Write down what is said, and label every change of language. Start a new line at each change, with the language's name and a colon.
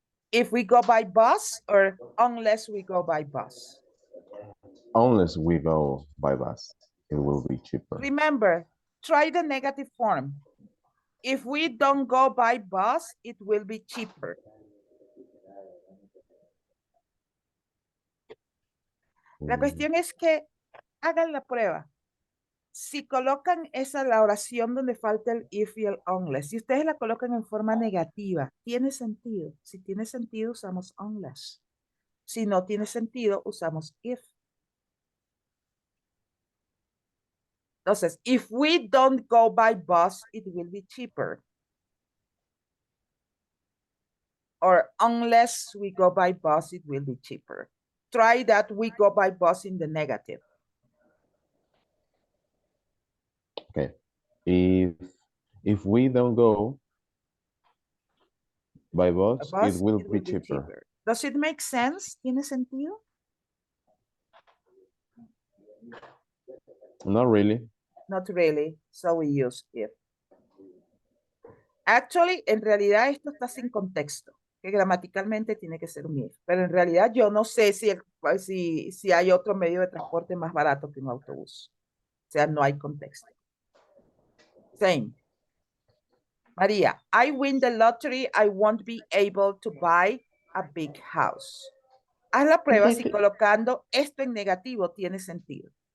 English: If we go by bus or unless we go by bus? Unless we go by bus, it will be cheaper. Remember, try the negative form. If we don't go by bus, it will be cheaper.
Spanish: La cuestión es que hagan la prueba. Si colocan esa la oración donde falta el if y el unless, si ustedes la colocan en forma negativa, ¿tiene sentido? Si tiene sentido, usamos unless. Si no tiene sentido, usamos if.
English: Entonces, if we don't go by bus, it will be cheaper. Or unless we go by bus, it will be cheaper. Try that we go by bus in the negative. Okay. If we don't go by bus, it will be cheaper. Does it make sense?
Spanish: ¿Tiene sentido?
English: Not really. Not really. So we use if.
Spanish: Actually, en realidad esto está sin contexto, que gramaticalmente tiene que ser un if. Pero en realidad yo no sé si hay otro medio de transporte más barato que un autobús. O sea, no hay contexto. Same.
English: María, I win the lottery, I won't be able to buy a big house.
Spanish: Haz la prueba si colocando esto en negativo tiene sentido.